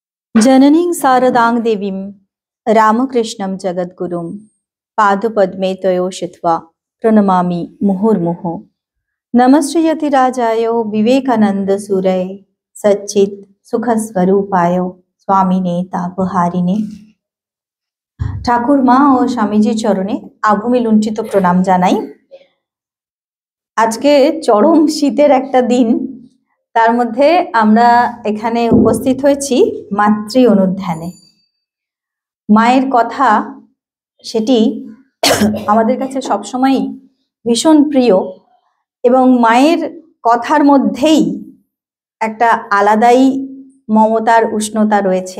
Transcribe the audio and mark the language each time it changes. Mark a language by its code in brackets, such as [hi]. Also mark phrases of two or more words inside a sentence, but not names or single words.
[sa] जननीं शारदां देवीं रामकृष्णं जगद्गुरुं पादपद्मे तयोषित्वा प्रणमामि मुहुर्मुहुः। नमश्रीयतिराजाय विवेकानन्दसूरये सच्चित् सुखस्वरूपाय स्वामिने तापहारिणे। [bn] ঠাকুর মা ও স্বামীজির চরণে আভূমি লুণ্ঠিত প্রণাম জানাই। আজকে চরম শীতের একটা দিন, তার মধ্যে আমরা এখানে উপস্থিত হয়েছি মাতৃ অনুধ্যানে। মায়ের কথা সেটি আমাদের কাছে সবসময়ই ভীষণ প্রিয় এবং মায়ের কথার মধ্যেই একটা আলাদাই মমতার উষ্ণতা রয়েছে।